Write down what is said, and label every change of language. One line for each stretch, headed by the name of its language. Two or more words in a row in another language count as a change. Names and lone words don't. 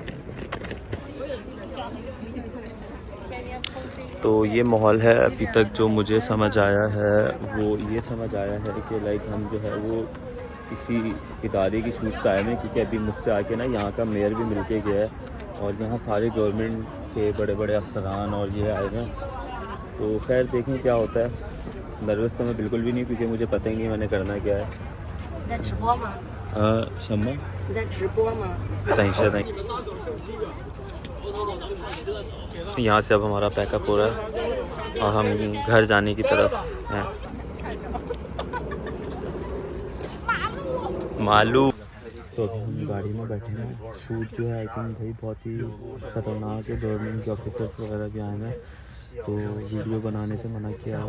Urdu: تو یہ ماحول ہے ابھی تک جو مجھے سمجھ آیا ہے، وہ یہ سمجھ آیا ہے کہ لائک ہم جو ہے وہ کسی ادارے کی شوٹ پہ آئے ہیں، کیونکہ ابھی مجھ سے آکے نا یہاں کا میئر بھی مل کے گیا ہے اور یہاں سارے گورنمنٹ کے بڑے افسران اور یہ آئے ہیں. تو خیر دیکھیں کیا ہوتا ہے۔ نروس تو میں بالکل بھی نہیں، کیونکہ مجھے پتا ہی نہیں میں نے کرنا کیا ہے.
Chinese: 什么？你在直播吗？等一下。
Urdu: یہاں سے اب ہمارا پیک اپ ہو رہا ہے اور ہم گھر جانے کی طرف ہیں. मालू। تو ابھی ہم گاڑی میں بیٹھے ہیں۔ شوٹ جو ہے
English: I think
Urdu: بھائی بہت ہی خطرناک ہے، گورنمنٹ کے آفیسرز وغیرہ بھی آئے ہیں، تو ویڈیو بنانے سے منع کیا ہے.